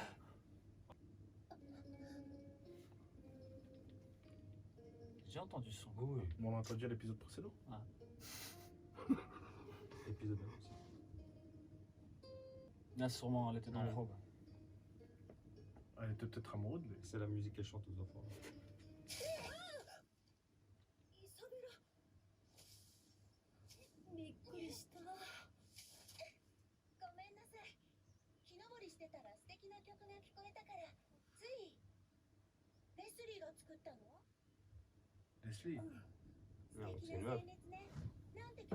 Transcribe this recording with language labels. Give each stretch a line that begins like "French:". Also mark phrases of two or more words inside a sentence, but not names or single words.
French: J'ai entendu ce son. Oui. Bon, on a entendu l'épisode précédent. Épisode 1 aussi. Là, sûrement, elle était dans le robe. Elle était peut-être amoureuse de lui. C'est la musique qu'elle chante aux enfants.
Japanese: イソベラびっくりしたごめんなさい木登りしてたら素敵な曲が聞こえたからついレスリーが作ったの
French: Leslie. Non,
Japanese: 素敵
French: c'est une
Japanese: な
French: meuf.
Japanese: 旋律ねなんて曲